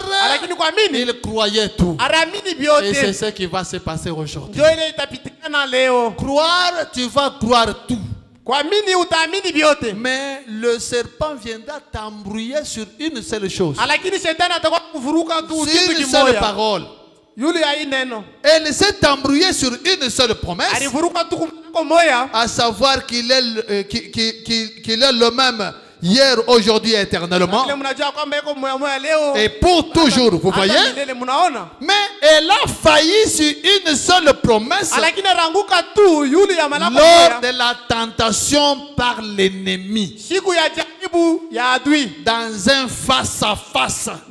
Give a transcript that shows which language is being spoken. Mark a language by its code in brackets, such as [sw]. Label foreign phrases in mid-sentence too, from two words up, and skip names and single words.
[sw] lakini kuamini [fr] il croyait tout. [sw] aliamini [fr] Et c'est [sw] vyote. [fr] ce qui va se passer aujourd'hui. [sw] Ndio ile itapitikana leo. [fr] Croire, tu vas croire tout. [sw] Kuamini utaamini vyote, [fr] Mais le serpent viendra t'embrouiller sur une seule chose. [sw] lakini shetani atakuwa kuvuruka tu [fr] Sur [sw] kitu [fr] une seule [sw] kimoja. [fr] parole. [sw] Yule ya hii neno [fr] Elle s'est embrouillée sur une seule promesse. [sw] alivuruka tu [fr] à savoir qu'il est, qu'il est le même hier, aujourd'hui, éternellement, et pour toujours, vous voyez. Mais elle a failli sur une seule promesse lors de la tentation par l'ennemi, dans un face-à-face.